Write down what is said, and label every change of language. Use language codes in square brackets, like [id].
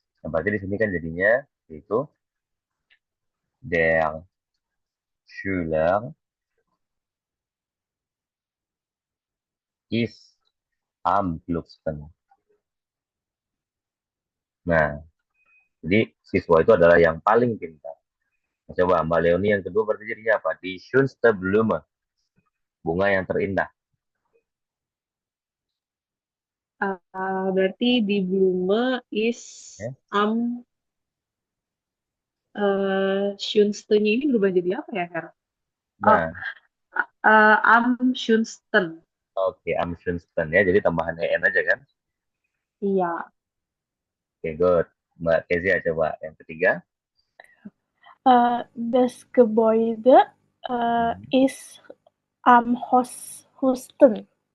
[id] Nah, berarti di sini kan jadinya itu [de] der Schüler ist am klugsten. [id] Nah, jadi siswa itu adalah yang paling pintar. Nah, coba Mbak Leoni yang kedua berarti jadinya apa? [de] Die schönste Blume, [id] bunga yang terindah. Berarti di Blume is Ya. am Schönste-nya ini berubah jadi apa ya, Her? Oh, Nah, [de] am Schönsten. [id] oke, [de] am schönsten [id] ya, jadi tambahan en aja kan? Iya. Oke, good. Mbak Kezia coba yang ketiga. [de] Das Gebäude ist am Hosten.